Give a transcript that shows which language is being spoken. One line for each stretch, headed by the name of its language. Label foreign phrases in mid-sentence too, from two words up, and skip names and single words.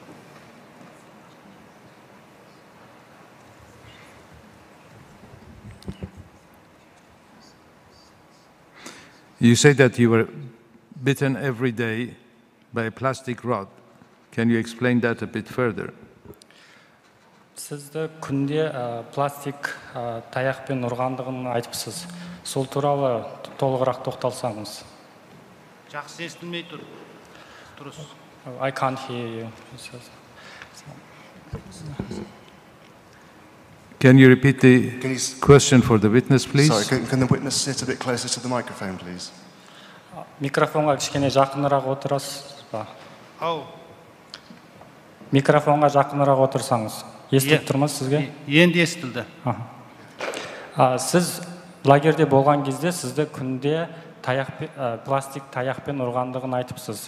English: You say that you were bitten every day by a plastic rod. Can you explain that a bit further?
Kazakh: Sizді күнде пластик таяқпен ұрғандығын айтыпсыз. Сол туралы толығырақ тоқталсаңыз. Жақсы естілмей тұр. Тұрыс.
English: I can't hear you. Can you repeat the question for the witness, please? Sorry, can the witness sit a bit closer to the microphone, please?
Kazakh: Микрофонға кішкене жақынырақ отырасыз ба? Ау. Микрофонға жақынырақ отырсаңыз. Естіліп тұрмыз сізге? Енді естілді. Сіз лагерде болған кезде сізді күнде пластик таяқпен ұрғандығын айтыпсыз.